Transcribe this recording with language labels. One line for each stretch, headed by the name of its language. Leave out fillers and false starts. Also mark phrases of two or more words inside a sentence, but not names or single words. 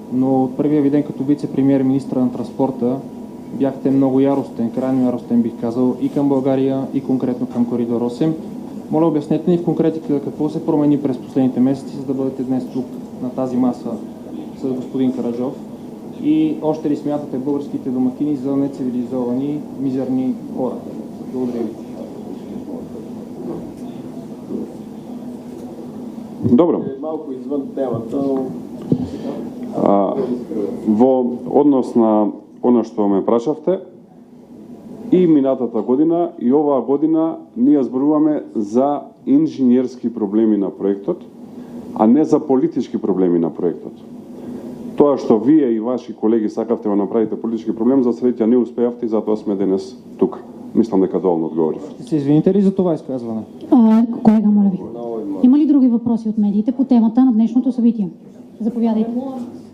Bulgarian: но от първия ви ден като вице-премиер и министър на транспорта бяхте много яростен, крайно яростен бих казал, и към България, и конкретно към Коридор 8. Моля, обяснете ни в конкретика какво се промени през последните месеци, за да бъдете днес тук на тази маса с господин Караджов, и още ли смятате българските домакини за нецивилизовани, мизерни хора? Благодаря ви.
Macedonian: Добро. Малку извън темата. Во однос на оно што ме прашавте, и минатата година и оваа година ние зборуваме за инженерски проблеми на проектот, а не за политички проблеми на проектот. Тоа што вие и ваши колеги сакавте да направите политички проблем, за среќа не успеавте и затоа сме денес тук. Мислам дека доволно одговорив.
Bulgarian: Ще се извините ли за това изказване? Колега, моля ви. Има ли други въпроси от медиите по темата на днешното събитие? Заповядайте.